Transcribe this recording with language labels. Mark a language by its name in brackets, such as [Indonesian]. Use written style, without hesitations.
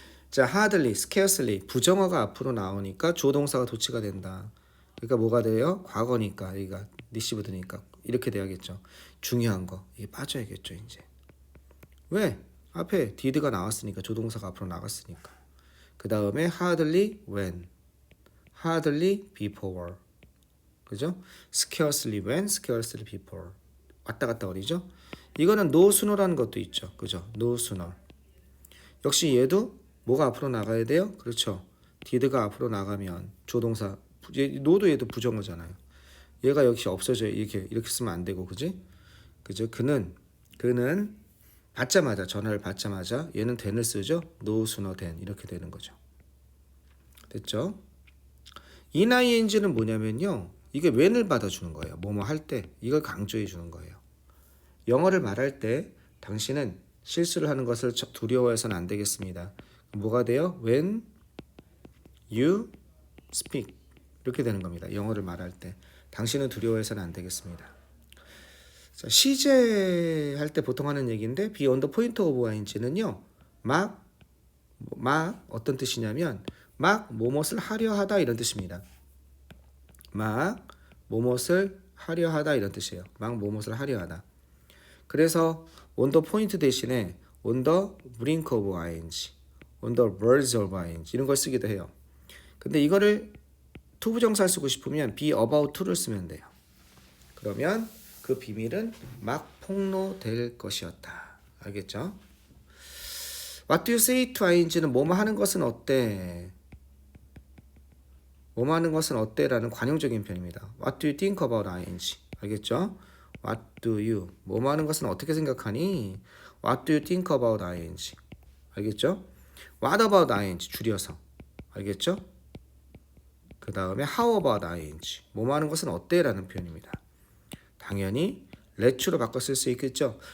[Korean] 자, [English] hardly, scarcely [Korean] 부정어가 앞으로 나오니까 주어 동사가 도치가 된다. 그러니까 뭐가 돼요? 과거니까 여기가 received니까 이렇게 돼야겠죠. 중요한 거 이게 빠져야겠죠 이제. 왜? 앞에 did가 나왔으니까 조동사가 앞으로 나갔으니까. 그 다음에 [English] hardly when, hardly before, [Korean] 그죠? [English] scarcely when, scarcely before [Korean] 왔다 갔다 거리죠. 이거는 [English] no sooner [Korean] 라는 것도 있죠, 그죠? [English] no sooner. [Korean] 역시 얘도 뭐가 앞으로 나가야 돼요? 그렇죠. did가 앞으로 나가면 조동사, no도 얘도 부정어잖아요. 얘가 역시 없어져요. 이렇게 쓰면 안 되고, 그지? 그죠? 그는 받자마자 전화를 받자마자 얘는 then을 쓰죠. [English] no sooner than [Korean] 이렇게 되는 거죠. 됐죠? ining는 뭐냐면요. 이게 when을 받아주는 거예요. 뭐뭐 할 때 이걸 강조해 주는 거예요. 영어를 말할 때 당신은 실수를 하는 것을 두려워해서는 안 되겠습니다. 뭐가 돼요? [English] When you speak 이렇게 되는 겁니다. [Korean] 영어를 말할 때 당신은 두려워해서는 안 되겠습니다. 자, 시제 할 때 보통 하는 얘기인데 [English] be on the point of ing [Korean] 는요. 막 어떤 뜻이냐면 막 뭐뭇을 하려 하다 이런 뜻입니다. 막 뭐뭇을 하려 하다 이런 뜻이에요. 막 뭐뭇을 하려 하다. 그래서 on the point 대신에 [English] on the brink of ing, on the verge of ing [Korean] 이런 걸 쓰기도 해요. 근데 이거를 투부정사를 쓰고 싶으면 [English] be about to [Korean] 를 쓰면 돼요. 그러면 그 비밀은 막 폭로될 것이었다. 알겠죠? [English] What do you say to ing는 [Korean] 뭐뭐 하는 것은 어때? 뭐뭐 하는 것은 어때? 라는 관용적인 표현입니다. [English] What do you think about ing? [Korean] 알겠죠? [English] What do you? [Korean] 뭐뭐 하는 것은 어떻게 생각하니? [English] What do you think about ing? [Korean] 알겠죠? [English] What about ing? [Korean] 줄여서. 알겠죠? 그 다음에 [English] how about ing? [Korean] 뭐뭐 하는 것은 어때? 라는 표현입니다. 당연히 let's로 바꿔 쓸 수 있겠죠?